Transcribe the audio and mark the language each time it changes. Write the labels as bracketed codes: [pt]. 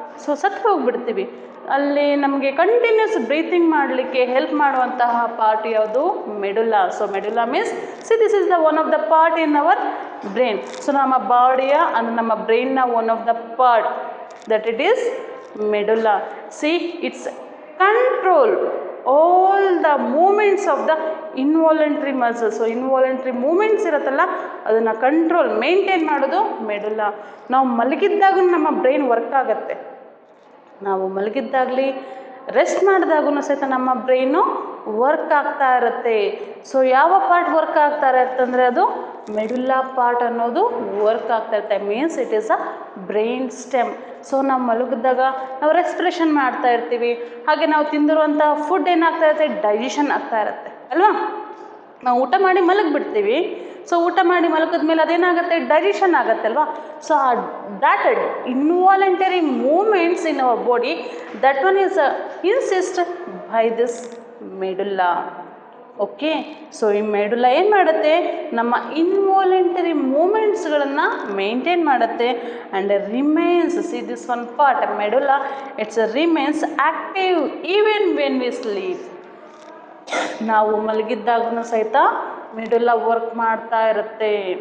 [kn] So ಸತ್ತು ಹೋಗ್ಬಿಡ್ತೀವಿ. ಅಲ್ಲಿ ನಮಗೆ ಕಂಟಿನ್ಯೂಸ್ ಬ್ರೀತಿಂಗ್ ಮಾಡಲಿಕ್ಕೆ ಹೆಲ್ಪ್ ಮಾಡುವಂತಹ ಪಾರ್ಟ್ ಯಾವುದು? Medulla. [en] So medulla means, see this is the one of the part in our brain. [kn] So ನಮ್ಮ ಬಾಡಿಯ ಅಂದರೆ ನಮ್ಮ ಬ್ರೈನ್ನ [en] One of the part that it is medulla. See, it's control all the movements of the involuntary muscles. [kn] So involuntary movements ಇರುತ್ತಲ್ಲ, ಅದನ್ನು control maintain ಮಾಡೋದು medulla. ನಾವು ಮಲಗಿದ್ದಾಗೂ ನಮ್ಮ brain work ಆಗುತ್ತೆ. ನಾವು ಮಲಗಿದ್ದಾಗಲಿ ರೆಸ್ಟ್ ಮಾಡಿದಾಗೂ ಸಹಿತ ನಮ್ಮ ಬ್ರೈನು ವರ್ಕ್ ಆಗ್ತಾ ಇರುತ್ತೆ. ಸೊ ಯಾವ ಪಾರ್ಟ್ ವರ್ಕ್ ಆಗ್ತಾ ಇರುತ್ತೆ ಅಂದರೆ ಅದು ಮೆಡುಲ್ಲಾ ಪಾರ್ಟ್ ಅನ್ನೋದು ವರ್ಕ್ ಆಗ್ತಾ ಇರುತ್ತೆ. Means it is a brain stem. So ನಾವು ಮಲಗಿದಾಗ ನಾವು ರೆಸ್ಪಿರೇಷನ್ ಮಾಡ್ತಾ ಇರ್ತೀವಿ. ಹಾಗೆ ನಾವು ತಿಂದಿರುವಂಥ ಫುಡ್ ಏನಾಗ್ತಾ ಇರುತ್ತೆ, ಡೈಜೆಷನ್ ಆಗ್ತಾ ಇರುತ್ತೆ ಅಲ್ವಾ. ನಾವು ಊಟ ಮಾಡಿ ಮಲಗಿಬಿಡ್ತೀವಿ. ಸೊ ಊಟ ಮಾಡಿ ಮಲಗಿದ ಮೇಲೆ ಅದೇನಾಗುತ್ತೆ, ಡೈಜೆಷನ್ ಆಗುತ್ತೆ ಅಲ್ವಾ. [en] So that involuntary movements in our body, that one is insist by this medulla. [kn] Okay, so ಈ ಮೆಡುಲಾ ಏನು ಮಾಡುತ್ತೆ, ನಮ್ಮ ಇನ್ವಾಲಂಟರಿ ಮೂಮೆಂಟ್ಸ್ಗಳನ್ನು ಮೇಂಟೈನ್ ಮಾಡುತ್ತೆ and remains, [en] See this one part medulla, it's remains active even when we sleep. [kn] ನಾವು ಮಲಗಿದ್ದಾಗೂ ಸಹಿತ ಮೆಡುಲಾ work ಮಾಡ್ತಾ ಇರುತ್ತೆ.